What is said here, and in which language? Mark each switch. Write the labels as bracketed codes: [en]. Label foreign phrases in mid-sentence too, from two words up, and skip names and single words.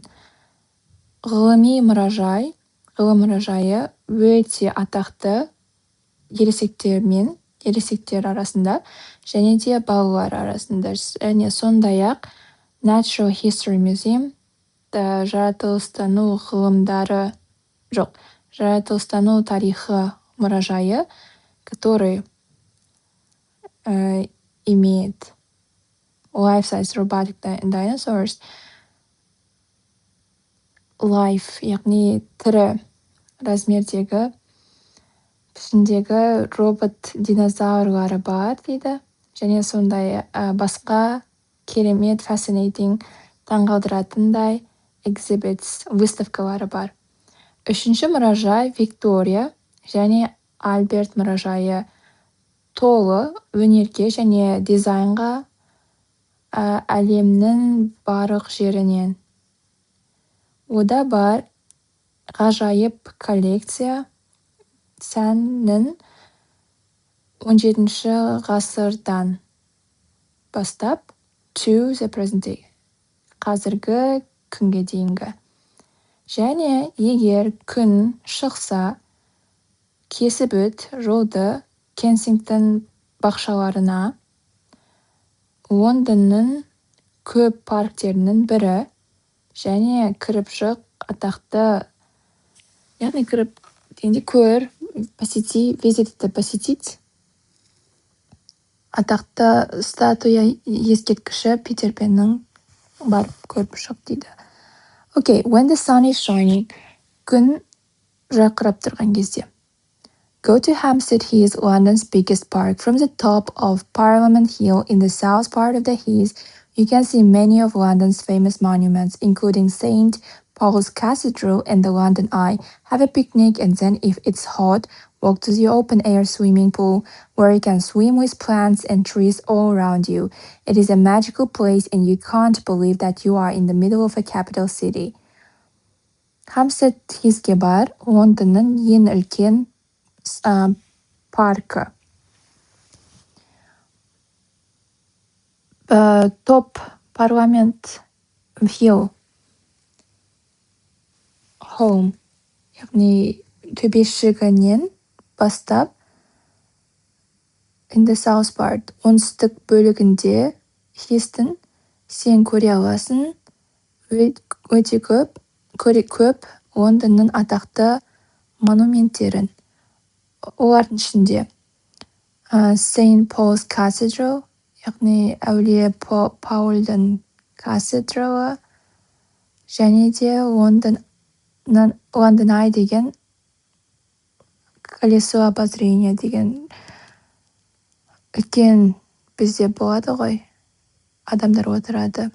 [kk] Ғылым мұражайы өте атақты ересектер арасында және де балалар арасында. Және сондай-ақ Natural History Museum, жаратылыстану тарихы мұражайы, [ru] который имеет [en] life-size robotic dinosaurs, life, [kk] яғни тірі размердегі пішіндегі робот динозаврлары бар дейді. Және сондай басқа керемет, fascinating, таңғалдыратындай exhibits, выставкалары бар. Үшінші мұражай Виктория және Альберт мұражайы толы өнерге және дизайнға әлемнің барлық жерінен. Ода бар ғажайып коллекция сәннің 17-ші ғасырдан бастап [en] to the present day, [kk] қазіргі күнге дейінгі. Және егер күн шықса, кесіп өт жолды Кенсингтон бақшаларына, Лондонның көп парктерінің бірі, және кіріп шық атақты, яғни кіріп дегенде көр, посетить атақты статуя ескерткіші Питер Пеннің барып көріп шық дейді. [en] Okay, when the sun is shining, [kk] күн жарқырап тұрған кезде. [en] Go to Hampstead Heath, London's biggest park. From the top of Parliament Hill in the south part of the Heath, you can see many of London's famous monuments, including St. Paul's Cathedral and the London Eye. Have a picnic and then, if it's hot, walk to the open-air swimming pool where you can swim with plants and trees all around you. It is a magical place and you can't believe that you are in the middle of a capital city. [kk] Hampstead Heath'ке бар, Лондонның ең үлкен паркі. Топ Parliament Hill Home, яғни төбешігінен бастап [en] in the south part, [kk] оңтүстік бөлігінде Хистің сен көре аласың өте көп Лондонның атақты монументтерін. Олардың ішінде St. Paul's Cathedral, яғни әулие Паульдің кафедралы, және де London Eye деген [ru] колесо обозрения [kk] деген үлкен бізде болады ғой, адамдар отырады.